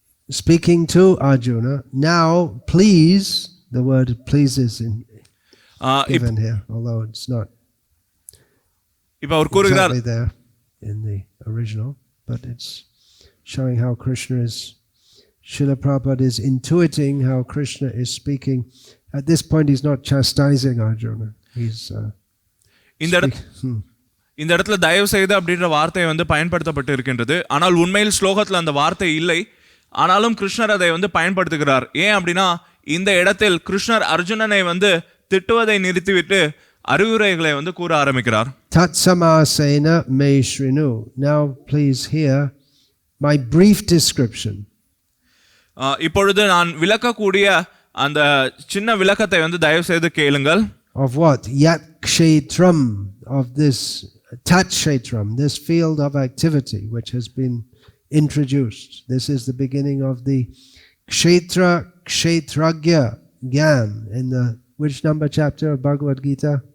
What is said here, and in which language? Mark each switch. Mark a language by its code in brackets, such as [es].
[en] speaking to Arjuna, now please, the word please is given here, although it's not [ta] இப்போ அவர் கூறுகிறார் [en] exactly there in the original, but it's showing how Krishna is, Srila Prabhupada is intuiting how Krishna is speaking. At this point he's not chastising Arjuna. He's [ta] இந்த இடத்துல தயவு செய்து அப்படின்ற வார்த்தை வந்து பயன்படுத்தப்பட்டு இருக்கின்றது. ஆனால் உண்மையில் ஸ்லோகத்தில் அந்த வார்த்தை இல்லை. ஆனாலும் கிருஷ்ணர் அதை வந்து பயன்படுத்துகிறார். ஏன் அப்படின்னா இந்த இடத்தில் கிருஷ்ணர் அர்ஜுனனை வந்து திட்டுவதை நிறுத்திவிட்டு அறிவுரைகளை வந்து கூற ஆரம்பிக்கிறார். [sa] Tatsamasena me shrinu. [en] Now please hear my brief description. [ta] இப்பொழுது நான் விளக்கக்கூடிய அந்த சின்ன விளக்கத்தை வந்து தயவு செய்து கேளுங்கள். [en] Of what? Yat kshetram, of this tat kshetram, this field of activity which has been introduced. This is the beginning of the kshetra kshetragya gyan in the which number chapter of Bhagavad Gita?